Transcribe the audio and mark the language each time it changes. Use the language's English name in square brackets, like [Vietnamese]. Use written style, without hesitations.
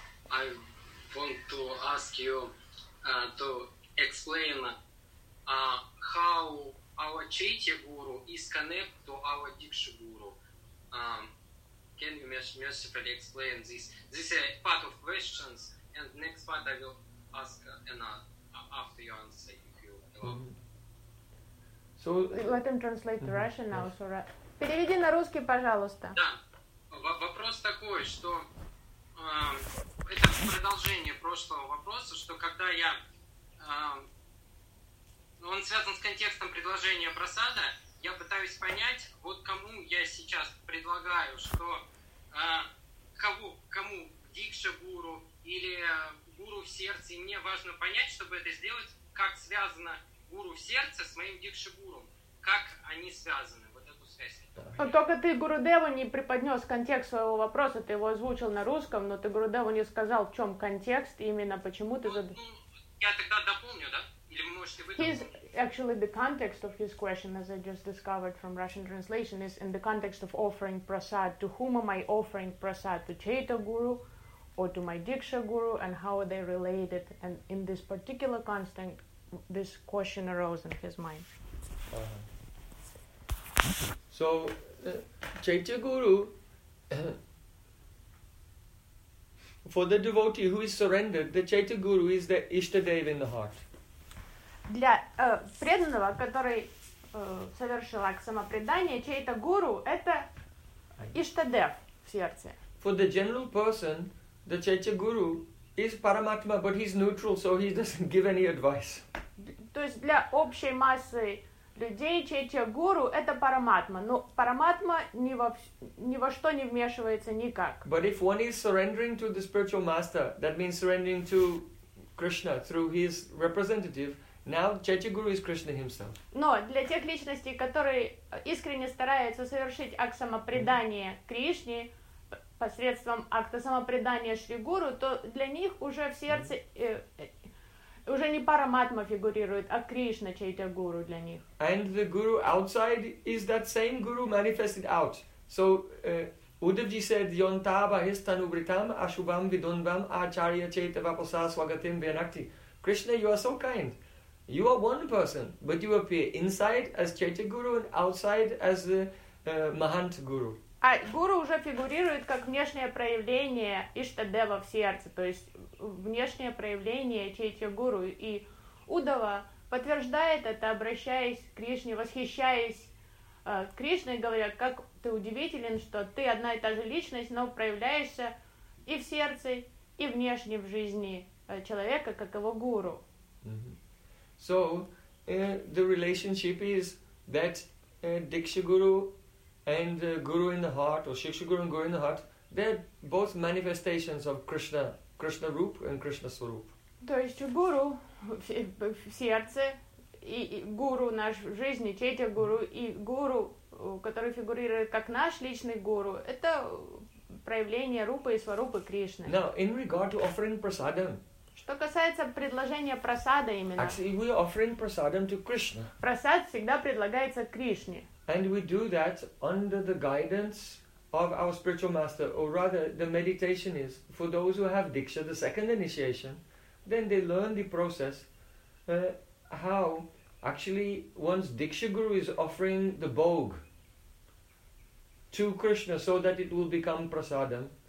[English] I want to ask you to explain how our Chaitya Guru is connected to our Diksha Guru. Can you mercifully explain this? This is a part of questions, and next part I will ask after you answer, if you So let them translate to Russian now. So [Russian] переведи на русский, пожалуйста. Да. Вопрос такой, что это продолжение прошлого вопроса, что когда я, он связан с контекстом предложения просада, я пытаюсь понять, вот кому я сейчас предлагаю, что кому дикша гуру или гуру в сердце, и мне важно понять, чтобы это сделать, как связано гуру в сердце с моим дикша гуру, как они связаны. Но только ты Гурудеву не преподнес контекст своего вопроса, ты его озвучил на русском, но ты Гурудеву не сказал, в чем контекст, именно почему ты Я тогда дополню, да? Или можете выдумать? [English] Actually, the context of his question, as I just discovered from Russian translation, is in the context of offering prasad. To whom am I offering prasad? To Chaita Guru or to my Diksha Guru? And how are they related? And in this particular context, this question arose in his mind. So, Chaitya Guru, for the devotee who is surrendered, the Chaitya Guru is the Ishtadev in the heart. [Russian] Для преданного, который совершил акт самопредания, Chaitya Guru — это Ishtadev в сердце. [English] For the general person, the Chaitya Guru is Paramatma, but he's neutral, so he doesn't give any advice. [Russian] То есть для общей массы людей Чайтья Гуру — это параматма. Но параматма ни во что не вмешивается никак. [English] But if one is surrendering to the spiritual master, that means surrendering to Krishna through his representative, now Chaitya Guru is Krishna himself. [Russian] Но для тех личностей, которые искренне стараются совершить акт самопредания Кришне посредством акта самопредания Шри Гуру, то для них уже в сердце... Уже не параматма фигурирует, а Кришна Чайтья Гуру для них. [English] And the guru outside is that same guru manifested out. So Uddhavji said, [Sanskrit] Yontava histanu britam ashubam vidunvam acharya chaita vaposa swagatim vyanakti. [English] Krishna, you are so kind. You are one person, but you appear inside as Chaitya Guru and outside as the Mahant Guru. [Russian] А гуру уже фигурирует как внешнее проявление Иштадева в сердце, то есть внешнее проявление Чайтья Гуру. И Удава подтверждает это, обращаясь к Кришне, восхищаясь Кришной, говоря, как ты удивителен, что ты одна и та же личность, но проявляешься и в сердце, и внешне в жизни человека, как его гуру. Mm-hmm. [English] So, the relationship is that Diksha Guru and Guru in the heart, or Shiksha Guru and Guru in the heart, they're both manifestations of Krishna, Krishna Roop and Krishna Swaroop. [Russian] То есть Гуру в сердце, и Гуру наш в жизни, Чайтья Гуру, и Гуру, который фигурирует как наш личный Гуру, это проявление Рупы и Сварупы Кришны. [English] Now, in regard to offering prasadam, [Russian] что касается предложения прасада именно, [English] actually, we are offering prasadam to Krishna. [Russian] Прасад всегда предлагается Кришне. [English] And we do that under the guidance of our spiritual master, or rather, the meditation is for those who have Diksha, the second initiation, then they learn the process how actually one's Diksha Guru is offering the bhog to Krishna so that it will become prasadam.